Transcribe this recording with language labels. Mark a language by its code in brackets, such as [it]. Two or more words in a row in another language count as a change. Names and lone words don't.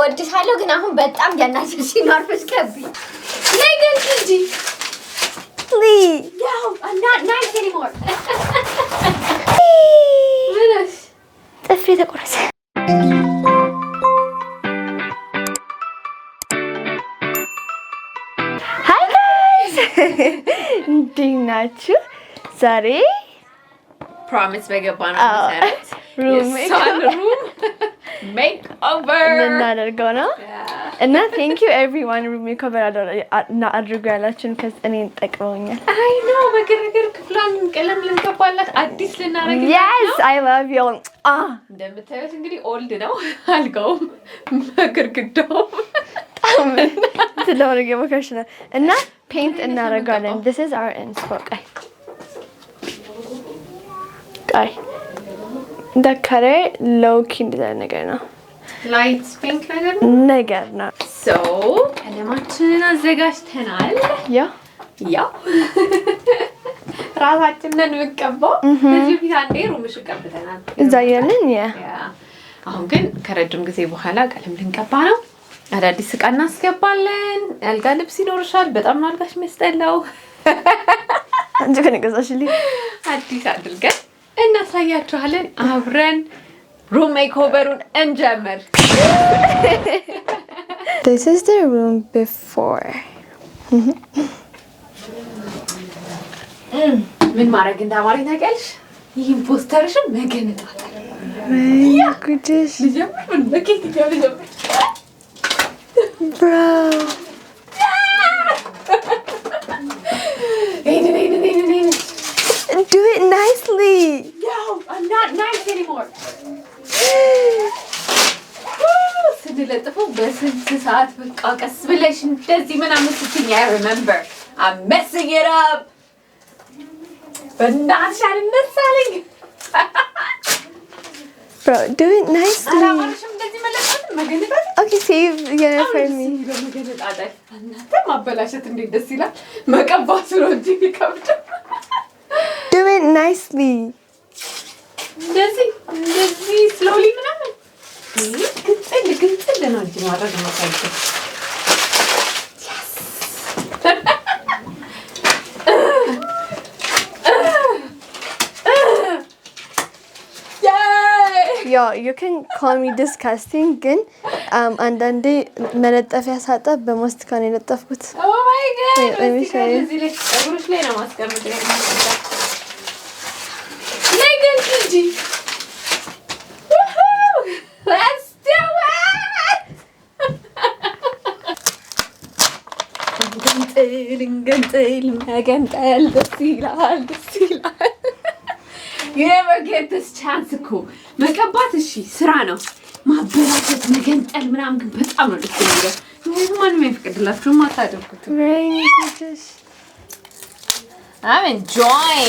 [am] እወድሻለሁ ግን አሁን በጣም ያናሽሽኝ ነው። አርፈሽ ከቢ ነይ ግን እንጂ ያው [en] not nice anymore [am] ምንሽ ጥፊ ተቆረሰ። [en] hi guys [am] እንዴት ናችሁ? ዛሬ ፕሮሚስ በገባነው መሰረት [en] room make over [am] እናደርገው ነው እና [en] thank you everyone room make over [am] አድርጎ ያላችሁን እኔን ጠቅመውኛል። [en] I know [am] በግርግር ክፍሏን ቀለም ልንቀባላት አዲስ ልናደርግ [en] yes I love you [am] እንደምታዩት እንግዲህ ኦልድ ነው አልጋውም በግርግዳውም ስለሆነ ገመከሽ ነው እና ፔንት እናደርጋለን። [en] this is our inspo guy the color low key [am] ነገር ነው [en] light pink [am] ነገር ነው so ቀለማችንን አዘጋጅተናል። ያ ራሳችንን እንቀባው እዚህ ፊት አንዴ ሩምሽ ቀብተናል እዛ ያለን አሁን ግን ከረጅም ጊዜ በኋላ ቀለም ልንቀባ ነው። አዳዲስ ዕቃ እናስገባለን። አልጋ ልብስ ይኖርሻል። በጣም ነው አልጋሽ የሚያስጠላው። አንቺ ከነገዛሽልኝ አዲስ አድርገን እናሳያችኋለን። አብረን [en] room makeover [am] እንጀምር። [en] This is the room before. [am] ምን ማድረግ እንዳማረኝ ታውቂያለሽ? ይህን ፖስተርሽን መገነጣት ያ ጉድሽ ልጀምር ምን በኬት ልጀምር [en] bro do it nicely. No, I'm not nice anymore. [am] ስንለጥፈው በስንት ሰዓት በቃ ቀስ ብለሽ እንደዚህ ምናምን ስትይኝ [en] I remember I'm messing it up. [am] በእናትሽ አልመሳለኝ [en] bro do it nicely. [am] አላማርሽም እንደዚህ መለጥፈት መገነጣት [en] okay save for me. [am] መገነጣት እናንተ ማበላሸት እንዴት ደስ ይላል። መቀባቱ ነው እንጂ የሚከብደው። [en] Do it nicely. [am] እንደዚህ slowly ምናምን ግንጽል ነው እንጂ ማድረግ የማይቻል። [en] Yo, you can call me disgusting, [am] ግን አንዳንዴ መለጠፊያ ሳጣ በማስቲካ ነው የለጠፍኩት። [en] Oh my god! let me show you. [am] እዚህ ላይ ፀጉርሽ ላይ ነው ማስቀመጥ ነገር እንጂ [en] let's do it! [am] መገንጠል ደስ ይላል። [en] You never get this chance [am] እኮ መቀባት እሺ ስራ ነው። ማበላሸት መገንጠል ምናምን ግን በጣም ነው ደስ የሚለው። ማንም አይፈቅድላችሁም አታደርጉት። [en] I'm enjoying